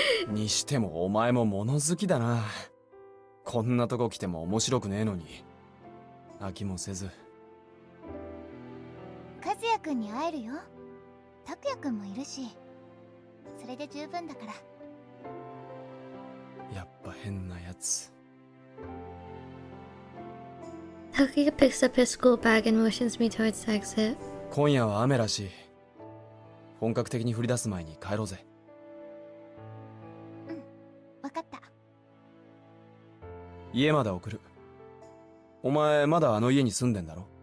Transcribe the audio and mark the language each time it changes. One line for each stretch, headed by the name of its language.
Japanese: にしてもお前も物好きだな。こんなとこ来ても面白くねえのに飽きもせず。和也くんに会えるよ。拓也くんもいるし、それで十分だから。やっぱ変なやつ。
English: Takuya picks up his school bag and motions me towards the exit.
Japanese: 今夜は雨らしい。本格的に降り出す前に帰ろうぜ。家まで送る。お前まだあの家に住んでんだろ？